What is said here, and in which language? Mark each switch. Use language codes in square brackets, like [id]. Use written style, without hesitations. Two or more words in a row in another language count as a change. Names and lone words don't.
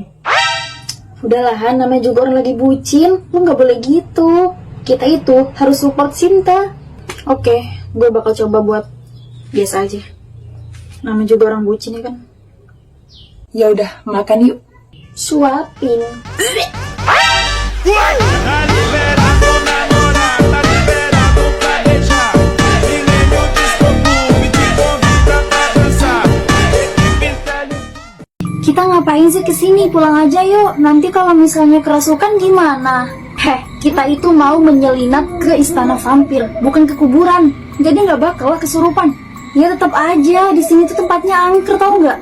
[id] Udahlah Han, namanya juga orang lagi bucin. Lo gak boleh gitu. Kita itu harus support Sinta. Oke, gue bakal coba buat biasa aja. Namanya juga orang bucin ya kan? Ya udah, makan yuk. Suapin. [pt] Tá liberado namorar, tá liberado planejar. Ninguém no disco clube te convida pra dançar. [id] Kita ngapain sih kesini? Pulang aja yuk. Nanti kalau misalnya kerasukan gimana? Kita itu mau menyelinap ke istana vampir, bukan ke kuburan. Jadi nggak bakal kesurupan. Ya tetap aja, di sini tuh tempatnya angker, tau nggak?